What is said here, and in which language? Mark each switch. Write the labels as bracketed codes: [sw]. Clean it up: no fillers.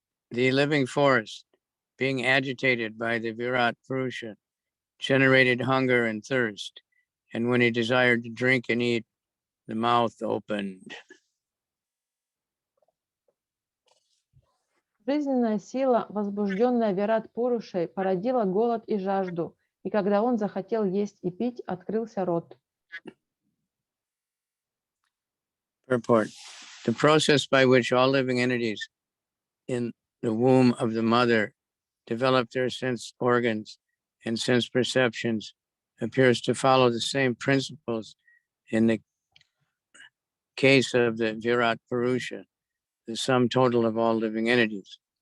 [en] The living forest, being agitated by the Virat Purusha, generated hunger and thirst, and when he desired to drink and eat, the mouth opened. [ru] Жизненная сила, возбужденная Вират Пурушей, породила голод и жажду, и когда он захотел есть и пить, открылся рот. [en] Purport. The process by which all living entities in the womb of the mother develop their sense organs and sense perceptions appears to follow the same principles in the case of the Virat Purusha, the sum total of all living entities.